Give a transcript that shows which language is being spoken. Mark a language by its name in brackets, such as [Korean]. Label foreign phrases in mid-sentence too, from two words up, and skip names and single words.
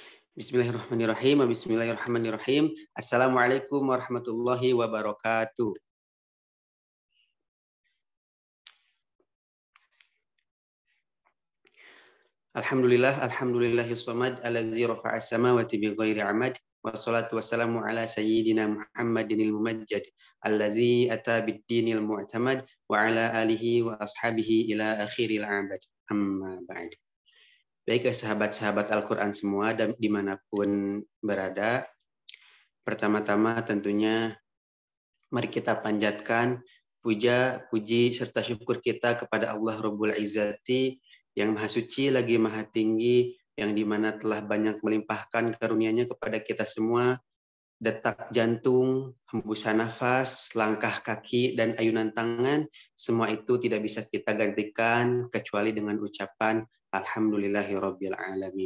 [Arabic] بسم الله الرحمن الرحيم. بسم الله الرحمن الرحيم. السلام عليكم ورحمة الله وبركاته. الحمد لله الصمد الذي رفع السماوات بغير عمد والصلاة والسلام على سيدنا محمد الممجد الذي أتى بالدين المعتمد وعلى آله وأصحابه إلى آخر الأبد. أما بعد. [Indonesian] Baik sahabat-sahabat Al-Qur'an semua dan dimanapun berada, pertama-tama tentunya mari kita panjatkan puja, puji, serta syukur kita kepada Allah [Arabic] رب العزة [Indonesian] yang Maha Suci lagi Maha Tinggi, yang dimana telah banyak melimpahkan karunia-Nya kepada kita semua, detak jantung, hembusan nafas, langkah kaki, dan ayunan tangan, semua itu tidak bisa kita gantikan kecuali dengan ucapan [Arabic] الحمد لله رب العالمين.